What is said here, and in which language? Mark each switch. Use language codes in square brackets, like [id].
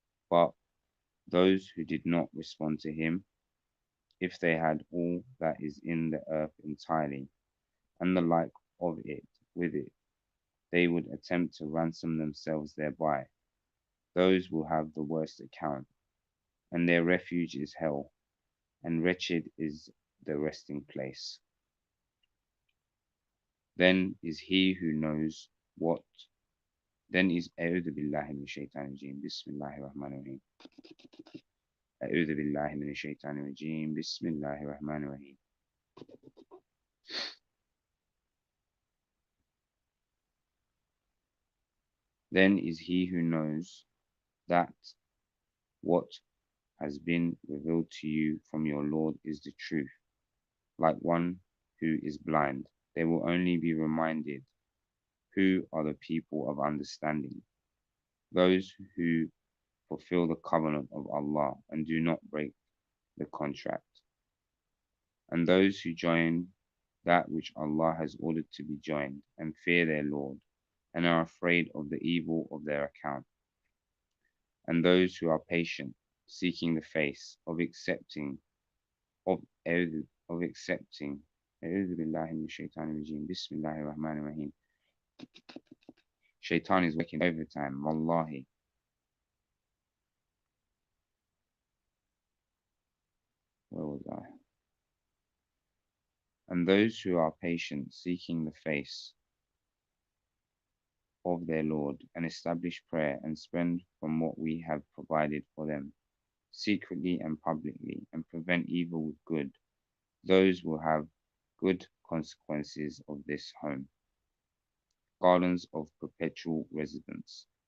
[en] But those who did not respond to him, if they had all that is in the earth entirely, and the like of it with it, they would attempt to ransom themselves thereby. Those will have the worst account, and their refuge is hell, and wretched is the resting place. Then is he who knows what then is [ar] أعوذ بالله من الشيطان الرجيم بسم الله الرحمن الرحيم أعوذ بالله من الشيطان الرجيم بسم الله الرحمن الرحيم. [en] Then is he who knows that what has been revealed to you from your Lord is the truth, like one who is blind. They will only be reminded who are the people of understanding, those who fulfill the covenant of Allah and do not break the contract, and those who join that which Allah has ordered to be joined and fear their Lord and are afraid of the evil of their account, and those who are patient, seeking the face of accepting of accepting. [ar] أعوذ بالله من الشيطان الرجيم بسم الله الرحمن الرحيم. [en] Shaitan is working overtime, wallahi. Where was I? And those who are patient, seeking the face of their Lord, and establish prayer and spend from what we have provided for them, secretly and publicly, and prevent evil with good, those will have good consequences of this home, gardens of perpetual residence.